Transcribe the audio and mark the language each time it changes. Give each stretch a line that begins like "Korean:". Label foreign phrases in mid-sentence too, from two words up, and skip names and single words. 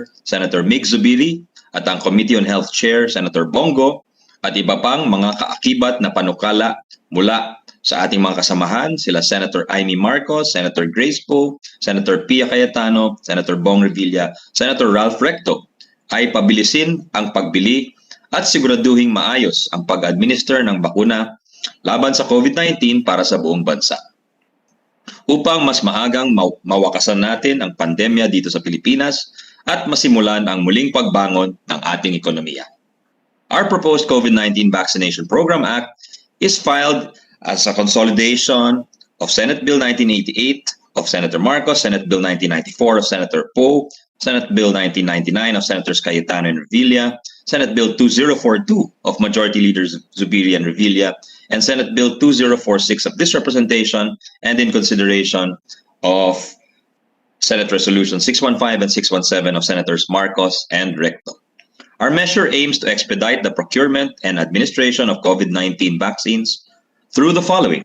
Filipino: Senator Mig Zubiri, at ang Committee on Health Chair, Senator Bongo, at iba pang mga kaakibat na panukala mula sa ating mga kasamahan, sila Senator Amy Marcos, Senator Grace Poe, Senator Pia Cayetano, Senator Bong Revilla, Senator Ralph Recto, ay pabilisin ang pagbili at siguraduhing maayos ang pag-administer ng bakuna laban sa COVID-19 para sa buong bansa. Upang mas maagang mawakasan natin ang pandemya dito sa Pilipinas at masimulan ang muling pagbangon ng ating ekonomiya.
English: Our proposed COVID-19 Vaccination Program Act is filed as a consolidation of Senate Bill 1988 of Senator Marcos, Senate Bill 1994 of Senator Poe, Senate Bill 1999 of Senators Cayetano and Revilla, Senate Bill 2042 of Majority Leaders Zubiri and Revilla, and Senate Bill 2046 of this representation, and in consideration of Senate Resolution 615 and 617 of Senators Marcos and Recto. Our measure aims to expedite the procurement and administration of COVID-19 vaccines through the following.